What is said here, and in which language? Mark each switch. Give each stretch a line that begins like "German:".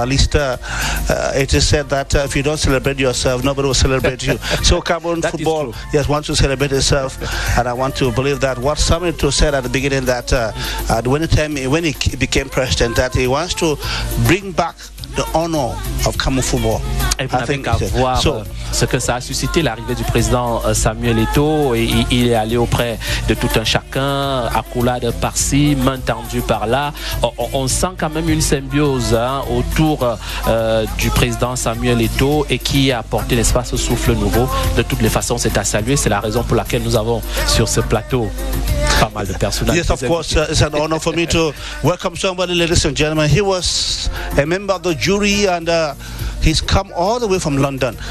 English: At least it is said that if you don't celebrate yourself, nobody will celebrate you. So Cameroon football, yes, wants to celebrate itself, and I want to believe that what Samuel Eto'o said at the beginning, that when he became president, that he wants to bring back the honor of Cameroon football.
French: Et vous n'avez qu'à voir ce que ça a suscité, l'arrivée du président Samuel Eto'o. Et il est allé auprès de tout un chacun, accolade par-ci, main tendue par-là. On sent quand même une symbiose autour du président Samuel Eto'o, et qui a apporté l'espace au souffle nouveau. De toutes les façons, c'est à saluer. C'est la raison pour laquelle nous avons sur ce plateau pas mal de personnalités.
English: Yes, of course, it's an honor for me to welcome somebody, ladies and gentlemen. He was a member of the jury, and he's come all the way from London.